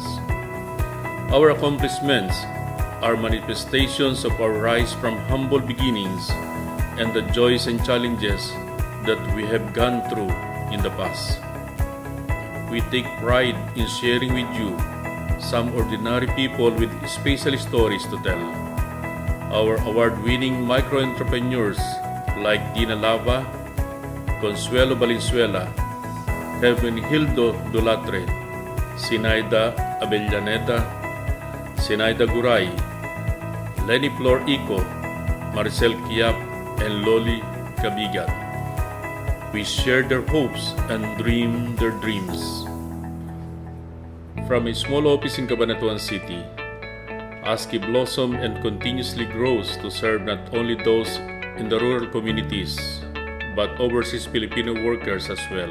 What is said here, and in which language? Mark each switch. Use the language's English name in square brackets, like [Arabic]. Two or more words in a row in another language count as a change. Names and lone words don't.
[English] Our accomplishments are manifestations of our rise from humble beginnings and the joys and challenges that we have gone through in the past. We take pride in sharing with you some ordinary people with special stories to tell. Our award-winning micro-entrepreneurs like Dina Lava, Consuelo Valenzuela, Hildo Dulatre, Sinaida Avellaneda, Sinaida Guray, Lenny Flor Ico, Maricel Kiap, and Loli Cabigat. We share their hopes and dream their dreams. From a small office in Cabanatuan City, ASKI blossomed and continuously grows to serve not only those in the rural communities, but overseas Filipino workers as well.